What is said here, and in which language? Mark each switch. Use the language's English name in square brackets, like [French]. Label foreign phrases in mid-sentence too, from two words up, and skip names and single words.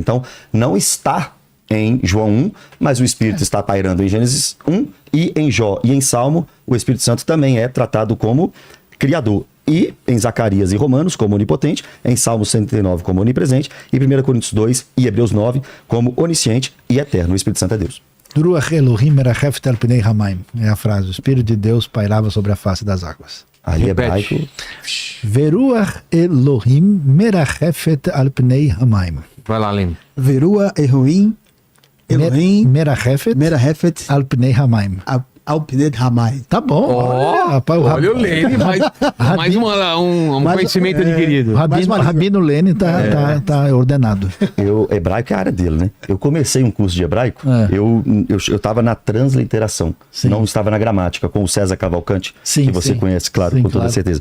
[Portuguese] Então, não está em João 1, mas o Espírito está pairando em Gênesis 1, e em Jó e em Salmo, o Espírito Santo também é tratado como Criador. E em Zacarias e Romanos, como onipotente, em Salmo 109, como onipresente, e 1 Coríntios 2 e Hebreus 9, como onisciente e eterno. O Espírito Santo é Deus. [Hebrew] רוח אלוהים מרחפת על פני המים. [Portuguese] É a frase, o Espírito de Deus pairava sobre a face das águas. Aí hebraico. [Hebrew] ורוח אלוהים מרחפת על פני המים. [Portuguese] Vai lá, Lênin. [Hebrew] ורוח אלוהים מרחפת על פני המים. או פני המי. [Portuguese] Tá bom. Olha o Lênin, mais um conhecimento adquirido. O Rabino Lênin tá ordenado. Hebraico é a área dele, né? Eu comecei um curso de hebraico, eu estava na transliteração, não estava na gramática, com o César Cavalcante, que você conhece, claro, com toda certeza.